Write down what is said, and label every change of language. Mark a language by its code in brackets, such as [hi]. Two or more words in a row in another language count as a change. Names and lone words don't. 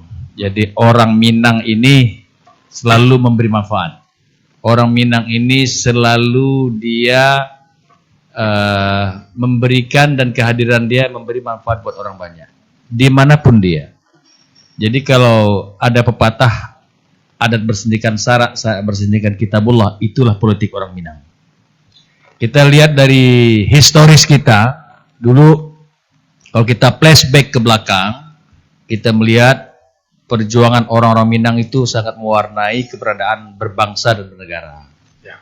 [id] Jadi orang Minang ini selalu memberi manfaat. Orang Minang ini selalu dia memberikan dan kehadiran dia memberi manfaat buat orang banyak. Dimanapun dia. Jadi kalau ada pepatah adat bersendikan sarak, sarak bersendikan kitabullah, itulah politik orang Minang. Kita lihat dari historis kita, dulu kalau kita flashback ke belakang, kita melihat perjuangan orang-orang Minang itu sangat mewarnai keberadaan berbangsa dan bernegara. Ya.